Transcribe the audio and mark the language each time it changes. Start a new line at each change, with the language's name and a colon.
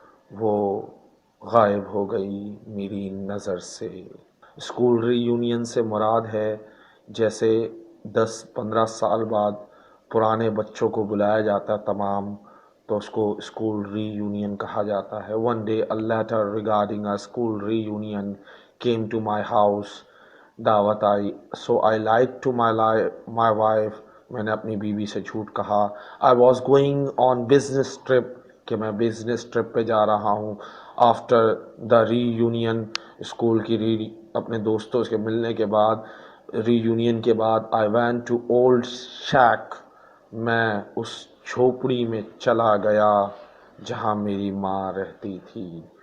Urdu: وہ غائب ہو گئی میری نظر سے. اسکول ری یونین سے مراد ہے جیسے 10-15 سال بعد پرانے بچوں کو بلایا جاتا تمام، تو اس کو اسکول ری یونین کہا جاتا ہے.
English: One day a letter regarding a school reunion came to my house.
Urdu: دعوت آئی.
English: So I lied to my wife.
Urdu: میں نے اپنی بیوی سے جھوٹ کہا.
English: I was going on business trip.
Urdu: کہ میں بزنس ٹرپ پہ جا رہا ہوں.
English: after the reunion,
Urdu: school کی اپنے دوستوں سے ملنے کے بعد، ری یونین کے بعد،
English: I went to old shack.
Urdu: میں اس جھوپڑی میں چلا گیا جہاں میری ماں رہتی تھی.